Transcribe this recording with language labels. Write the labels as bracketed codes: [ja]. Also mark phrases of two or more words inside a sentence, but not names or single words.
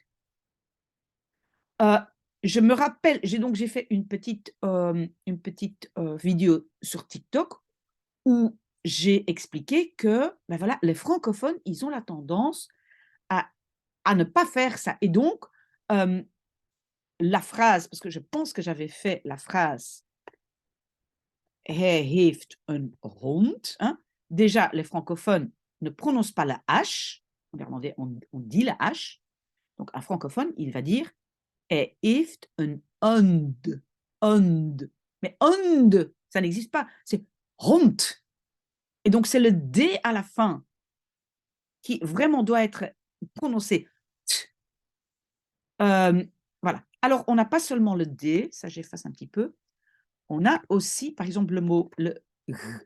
[fr] Heu, je me rappelle, j'ai fait une petite, vidéo sur TikTok où j'ai expliqué que, ben voilà, les francophones, ils ont la tendance à ne pas faire ça et donc, hem, la phrase, parce que je pense que j'avais fait la phrase: [nl] «Hij heeft een hond», [fr] hein. Déjà, les francophones ne prononcent pas la H. En néerlandais, on dit la H. Donc un francophone, il va dire: [nl] «Hij heeft een hond», hond. [fr] Mais hond, ça n'existe pas, c'est hond et donc c'est le D à la fin qui vraiment doit être prononcé t. Voilà. Alors on n'a pas seulement le D, ça j'efface un petit peu, on a aussi par exemple le mot le r.